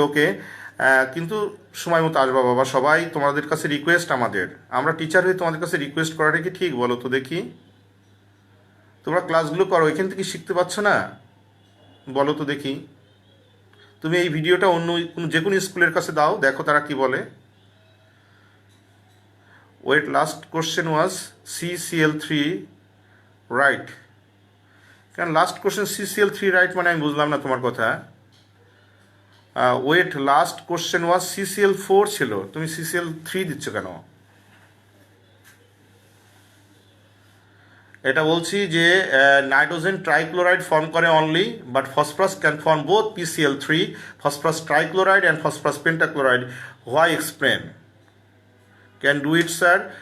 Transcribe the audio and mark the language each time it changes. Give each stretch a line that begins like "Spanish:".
Bangla: ওকে, কিন্তু সময় মতো আসবা বাবা। সবাই তোমাদের কাছে রিকোয়েস্ট, আমরা টিচার হয়ে তোমাদের কাছে রিকোয়েস্ট করাটা কি ঠিক বলো তো দেখি? তোমরা ক্লাসগুলো করো, এখান থেকে শিখতে পাচ্ছ না? বলো তো দেখি। তুমি এই ভিডিওটা অন্য যে কোনো স্কুলের কাছে দাও, দেখো তারা কি বলে।
English: Wait, last question was CCl3 right?
Bangla: কারণ লাস্ট কোশ্চেন CCl3 রাইট মানে আমি বুঝলাম না তোমার কথা।
English: wait, last question was CCl4
Bangla: ছিল, তুমি CCl3 দিচ্ছ কেন? এটা বলছি যে
English: Nitrogen trichloride form করে only, but phosphorus can form both PCl3, phosphorus trichloride and phosphorus pentachloride. Why explain? Can do it sir.